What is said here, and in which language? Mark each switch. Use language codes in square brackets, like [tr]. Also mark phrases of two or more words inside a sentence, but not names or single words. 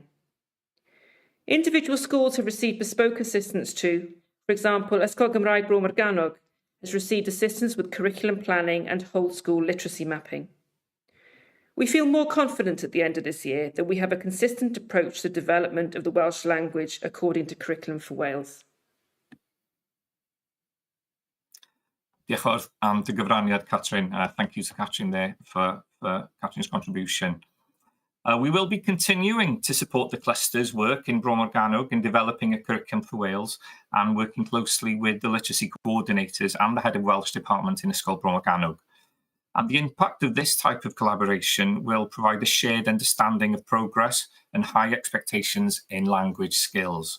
[en] Individual schools have received bespoke assistance too. For example, Ysgol Gymraeg Bro Morgannwg has received assistance with curriculum planning and whole school literacy mapping. We feel more confident at the end of this year that we have a consistent approach to the development of the Welsh language according to Curriculum for Wales. [cy] Diolch yn fawr am dy gyfraniad, Catrin. [en] Thank you to Catrin there for Catrin's contribution. We will be continuing to support the cluster's work in Bro Morgannwg in developing a curriculum for Wales and working closely with the literacy coordinators and the head of Welsh department in Ysgol Bro Morgannwg. And the impact of this type of collaboration will provide a shared understanding of progress and high expectations in language skills.